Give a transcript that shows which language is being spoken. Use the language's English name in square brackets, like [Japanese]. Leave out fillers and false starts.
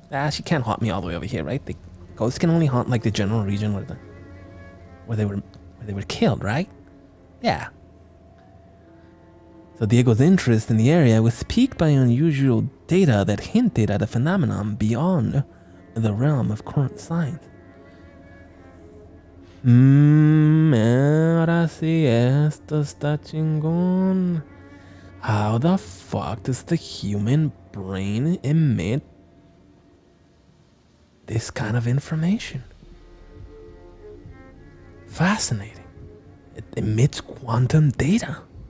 [English] She can't haunt me all the way over here, right? The ghosts can only haunt like the general region where they were killed, right? Yeah. So Diego's interest in the area was piqued by unusual data that hinted at a phenomenon beyond the realm of current science. [Spanish] Ahora sí, esto está chingón. [English] How the fuck does the human brain emit this kind of information? Fascinating. It emits quantum data.